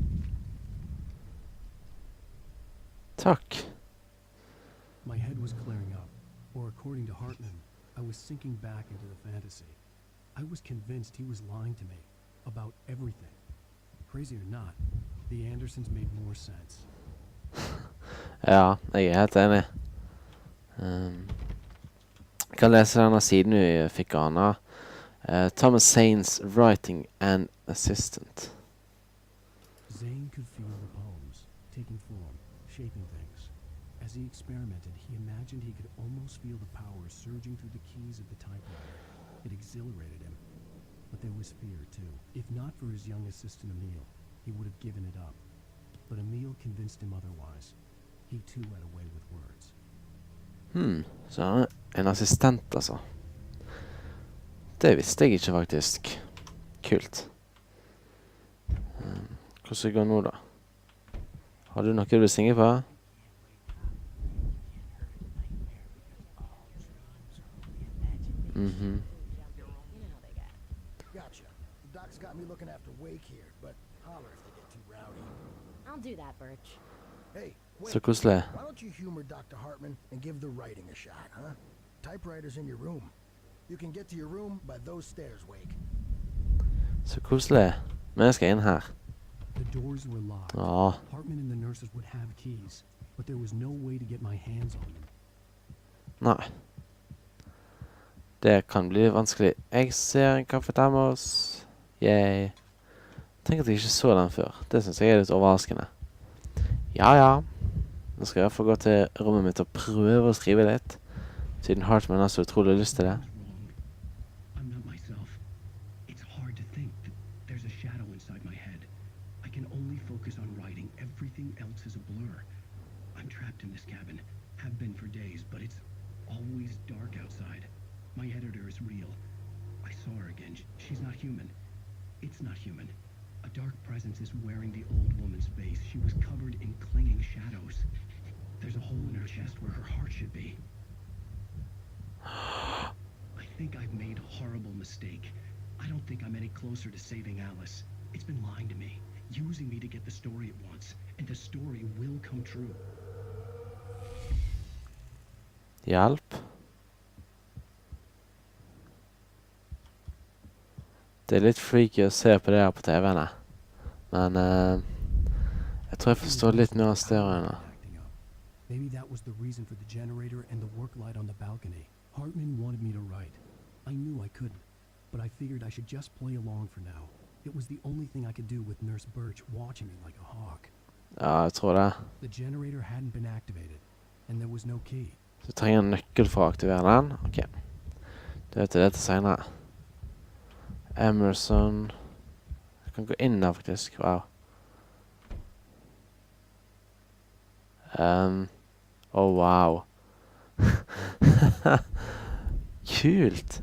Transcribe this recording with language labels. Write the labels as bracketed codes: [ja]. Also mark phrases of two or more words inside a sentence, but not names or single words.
[no] Takk. [en] My head was clearing up, or according to Hartman, I was sinking back into the fantasy. I was convinced he was lying to me about everything. Crazy or not, the Andersons made more sense. [no] Ja, jeg helt enig. Jeg kan lese denne siden vi fikk av Anna. [en] Thomas Sane's Writing and Assistant. Zane could feel the poems, taking form, shaping things. As he experimented, he imagined he could almost feel the power surging through the keys of the typewriter. It exhilarated him. But there was fear, too. If not for his young assistant Emil, he would have given it up. But Emil convinced him otherwise. He too had a way with words. [no] Så han er en assistent, altså. Det visste jeg ikke, faktisk. Kult. Hvordan går det nå, da? Har du noe du vil synge på? [en] Gotcha. The doc's got me looking after Wake here, but holler if they get too rowdy. I'll do that, Birch. Hey, [no] Så [en] Wake, [no] koselig. [en] why don't you humor Dr. Hartman and give the writing a shot, huh? Typewriter's in your room. You can get to your room by those stairs, Wake. [no] Så koselig. Men jeg skal inn her. [en] The doors were locked. [no] Ja. [en] Hartman and the nurses would have keys, but there was no way to get my hands on them. [no] Nei. Det kan bli vanskelig. Jeg ser en kaffetermos. Yay. Tenk at jeg ikke så den før. Det synes jeg er litt overraskende. Ja, ja. Nå skal jeg i hvert fall gå til rommet mitt og prøve å skrive litt. Siden Hartman har så utrolig lyst til det. [en] I'm not myself. It's hard to think that there's a shadow inside my head. I can only focus on writing. Everything else is a blur. I'm trapped in this cabin. Have been for days, but it's always dark outside. My editor is real. I saw her again. She's not human. It's not human. A dark presence is wearing the old woman's face. She was covered in clinging shadows. There's a hole in her chest where her heart should be. I think I've made a horrible mistake. I don't think I'm any closer to saving Alice. It's been lying to me, using me to get the story it wants, and the story will come true. [no] Hjelp. Det er litt freaky å se på det her på TV-ene. Men jeg tror jeg forstår litt mer av storyen nå. [en] Maybe that was the reason for the generator and the work light on the balcony. Hartman wanted me to write. I knew I couldn't, but I figured I should just play along for now. It was the only thing I could do with Nurse Birch watching me like a hawk. [no] Ja, jeg tror det. [en] The generator hadn't been activated, and there was no key. [no] Så jeg trenger en nøkkel for å aktivere den. Ok. Du vet det til senere. Emerson. Jeg kan gå inn der faktisk. Wow. Wow. Kult.